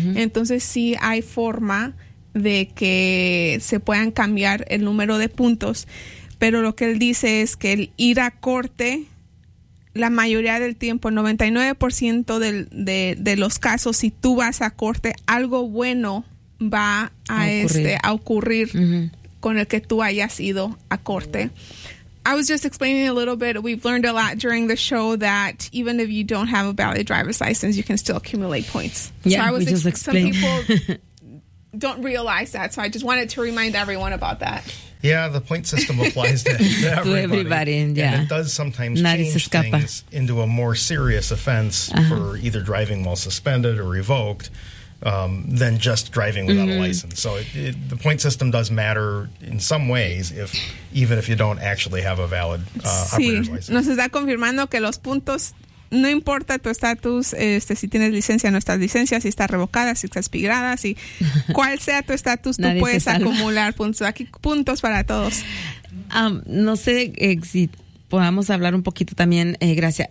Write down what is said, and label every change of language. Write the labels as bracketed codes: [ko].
[es] Entonces sí hay forma de que se puedan cambiar el número de puntos, pero lo que él dice es que el ir a corte, la mayoría del tiempo, el 99% de los casos, si tú vas a corte, algo bueno va a ocurrir con el que tú hayas ido a corte. [en] I was just explaining a little bit. We've learned a lot during the show that even if you don't have a valid driver's license, you can still accumulate points. Yeah, so I was explaining. Some people don't realize that, so I just wanted to remind everyone about that. Yeah, the point system applies to everybody. And it does sometimes change things into a more serious offense for either driving while suspended or revoked than just driving without a license. So the point system does matter in some ways, even if you don't actually have a valid operator's license. [es] Nos está confirmando que los puntos, no importa tu estatus, si tienes licencia o no estás licencia, si está revocada, si estás expirada, si cuál sea tu estatus, tú puedes acumular puntos. Aquí puntos para todos. No sé si podamos hablar un poquito también, Gracia.